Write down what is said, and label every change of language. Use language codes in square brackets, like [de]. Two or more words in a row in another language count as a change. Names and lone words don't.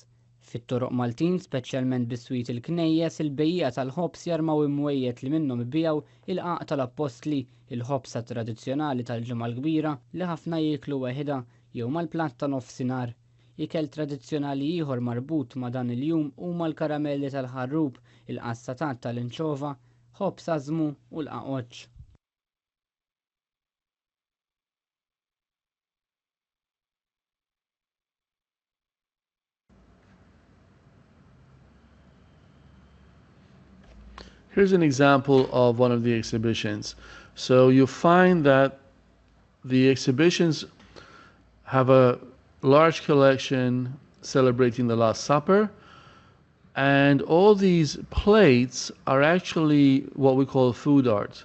[mt] Fit-toroq Maltin, speċjalment bis-swit il-knejjes, il-bejjija tal-ħobs jarmaw imwejjed li minnhom ibijaw il-qaq tal-Apostli, il-ħobsa tradizzjonali tal-ġimgħa l-kbira li ħafna jieklu weħida jew mal-platt ta' nofsinhar. Ikel tradizzjonali ieħor marbut ma' dan il-jum huma l-karamelli tal-ħarrub, il-qassatat tal-inċova, ħobb sażmu u l-qaqoċ. [en] Here's an example of one of the exhibitions. So you find that the exhibitions have a large collection celebrating the Last Supper, and all these plates are actually what we call food art.